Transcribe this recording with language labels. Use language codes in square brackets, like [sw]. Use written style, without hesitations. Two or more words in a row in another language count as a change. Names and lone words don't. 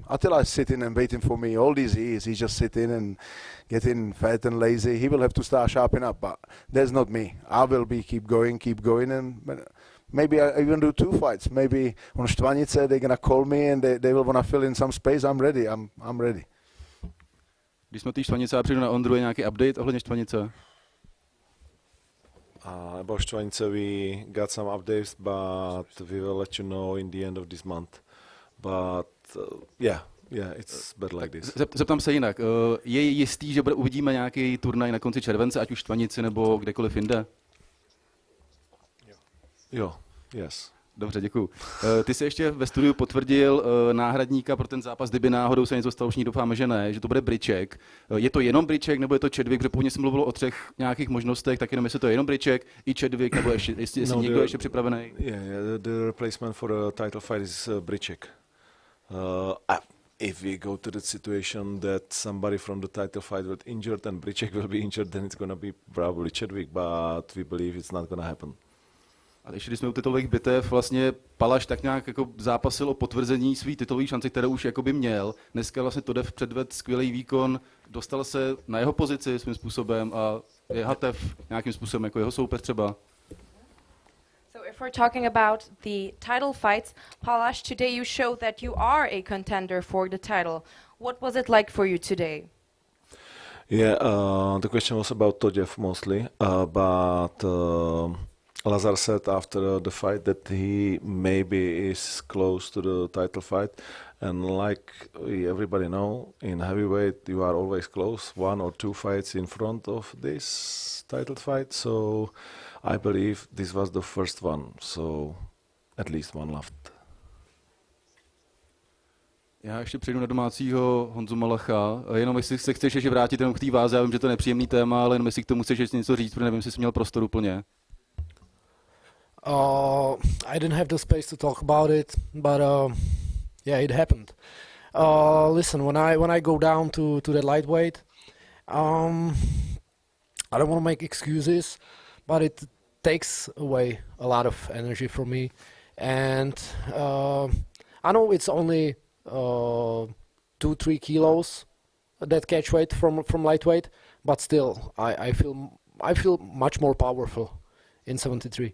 [en] Attila is sitting and waiting for me. All these years, he's just sitting and getting fat and lazy. He will have to start sharpening up, but that's not me. I will keep going, and maybe I even do 2 fights. Maybe on Štvanice, they're going to call me and they will want to fill in some space. I'm ready. I'm ready. [cs] Když jsme ty Štvanice, já přijdu na Ondru, je nějaký update ohledně Štvanice? [en] About Štvanice, we got some updates, but we will let you know in the end of this month. But yeah, it's better like this. [cs] Zeptám se jinak. Je jistý, že uvidíme nějaký turnaj na konci července, ať už Štvanici nebo kdekoliv jinde? Jo, yes. Dobře, děkuju. Ty jsi ještě ve studiu potvrdil náhradníka pro ten zápas, kdyby náhodou se něco stalo, už doufáme, že ne, že to bude Bryček. Je to jenom Bryček, nebo je to Chadwick? Protože původně se mluvilo o 3 nějakých možnostech, tak jenom jestli to je jenom Bryček i Chadwick, nebo jestli někdo ještě připravený? [en] Yeah, the replacement for the title fight is Bryček. If we go to the situation that somebody from the title fight will injured and Bryček will be injured, then it's going to be probably Chadwick, but we believe it's not going to happen. [cs] A když jsme u titulových bitev, vlastně Palaš tak nějak jako zápasil o potvrzení svý titulové šance, které už jakoby měl. Dneska vlastně Todev předvedl skvělý výkon, dostal se na jeho pozici svým způsobem a je Hatev nějakým způsobem jako jeho soupeř třeba. [en] So if we're talking about the title fights, Palash, today you showed that you are a contender for the title. What was it like for you today? Yeah, the question was about Todev mostly, but Lazar said after the fight that he maybe is close to the title fight, and like everybody know, in heavyweight you are always close, 1 or 2 fights in front of this title fight, so I believe this was the first one, so at least one left. [cs] Já ještě přijdu na domácího Honzu Malacha, jenom jestli se chceš ještě vrátit jenom k té váze, já vím, že to je nepříjemný téma, ale jenom jestli k tomu chceš ještě něco říct, protože nevím, jestli jsi měl prostor úplně. [en] I didn't have the space to talk about it, but yeah, it happened. Listen, when I go down to that lightweight, I don't want to make excuses, but it takes away a lot of energy from me, and I know it's only 2-3 kilos that catch weight from lightweight, but still I feel much more powerful in 73.